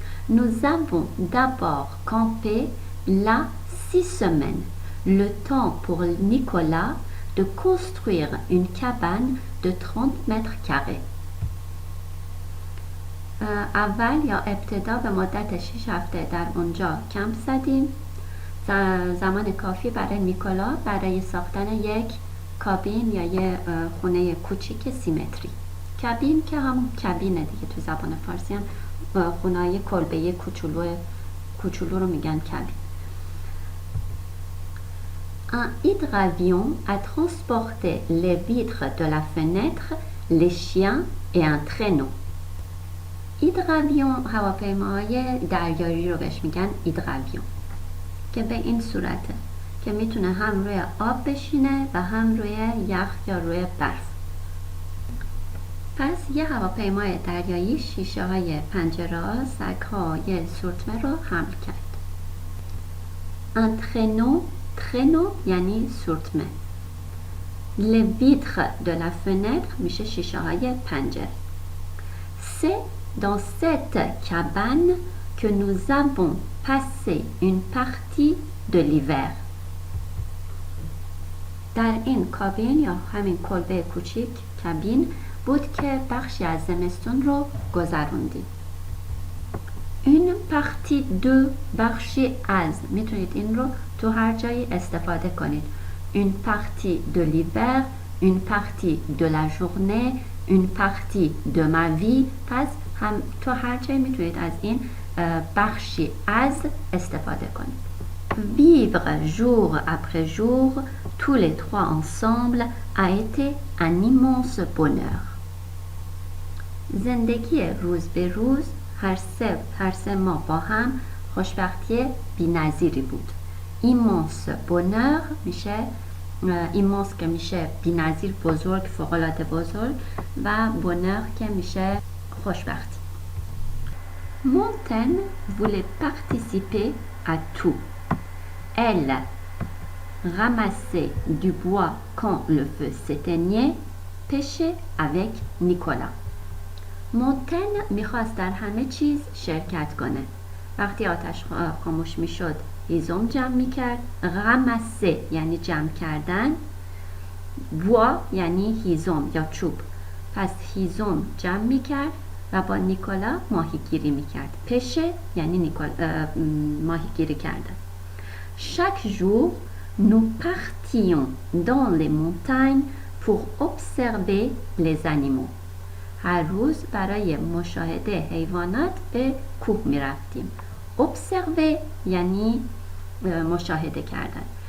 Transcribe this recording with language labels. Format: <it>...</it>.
<fr>Nous avons d'abord campé là 6 semaines, le temps pour Nicolas de construire une cabane de 30 mètres carrés.</fr> <fa>اول یا ابتدا به مدت 6 هفته در اونجا کمپ زدیم، زمان کافی برای نیکولا برای ساختن یک کابین یا یه خونه کوچیک 30 متری. کابین که همون کابینه دیگه، تو زبان فارسی هم خونه‌های کلبه‌ای کوچولو رو میگن کابین.</fa> <fr>Un hydravion a transporté les vitres de la fenêtre, les chiens et un traîneau.</fr> <fa>ایدراویون هواپیماهای دریایی رو بهش میگن ایدراویون که به این صورته که میتونه هم روی آب بشینه و هم روی یخ یا روی برف. پس یه هواپیمای دریایی شیشه های پنجره ها، سگ ها، یه سورتمه رو حمل کرد.</fa> <fr>un traîneau</fr> <fa>یعنی سورتمه.</fa> <fr>les vitres de la fenêtre</fr> <fa>میشه شیشه های پنجره.</fa> <fr>c'est dans cette cabane que nous avons passé une partie de l'hiver.</fr> <fa>در این کابین یا همین کلبه کوچیک کابین بود که بخشی از زمستون رو گذروندیم.</fa> <fr>une partie de</fr> <fa>بخشی از، میتونید این رو تو هر جایی استفاده کنید.</fa> <fr>une partie de l'hiver, une partie de la journée, une partie de ma vie.</fr> <fa>پس هم تو هر جایی میتونید از این بخشی از استفاده کنید.</fa> <fr>Vivre jour après jour, tous les trois ensemble, a été un immense bonheur.</fr> <fa>زندگی روز به روز هر سه ما با هم خوشبختی بی‌نظیری بود.</fa> <fr>immense bonheur</fr> <fa>میشه immense که میشه بی‌نظیر، بزرگ، فوق‌العاده بزرگ، و bonheur که میشه خوشبختی.</fa> <fr>Montaigne voulait participer à tout. Elle ramassait du bois quand le feu s'éteignait, pêchait avec Nicolas.</fr> <fa>مونتن میخواست در همه چیز شرکت کنه. وقتی آتش خاموش میشد هیزم جمع میکرد. رامسه یعنی جمع کردن، بوا یعنی هیزم یا چوب، پس هیزم جمع میکرد و با نیکولا ماهیگیری میکرد. پشه یعنی ماهیگیری کردن.</fa> <fr>Chaque jour, nous partions dans les montagnes pour observer les animaux.</fr> <fa>هر روز برای مشاهده حیوانات به کوه می رفتیم. observer یعنی مشاهده کردن.</fa>